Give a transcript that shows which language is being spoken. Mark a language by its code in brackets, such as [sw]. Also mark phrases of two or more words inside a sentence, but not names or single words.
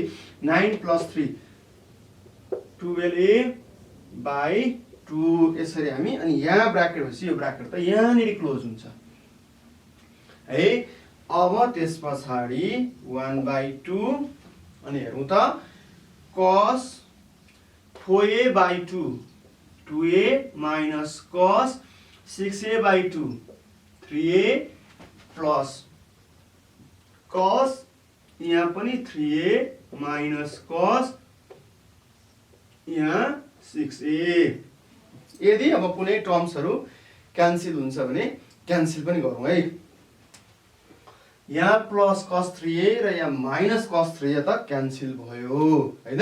[ne] 9 + 3 12a/2 यसरी हामी, अनि यहाँ ब्राकेट भएपछि यो ब्राकेट त यहाँनिर क्लोज हुन्छ है। अब त्यस पछाडि 1/2 अनि हेरौँ त, [en] cos 4a/2 2a minus cos 6a/2 3a plus cos [ne] यहाँ पनि [en] 3a minus cos यहाँ 6a। [ne] यदि अब कुनै [en] termsहरू cancel [ne] हुन्छ भने क्यान्सल पनि गरौँ है। यहाँ [en] plus cos [ne] 3a र यहाँ [en] minus cos [ne] 3a त क्यान्सल भयो हैन।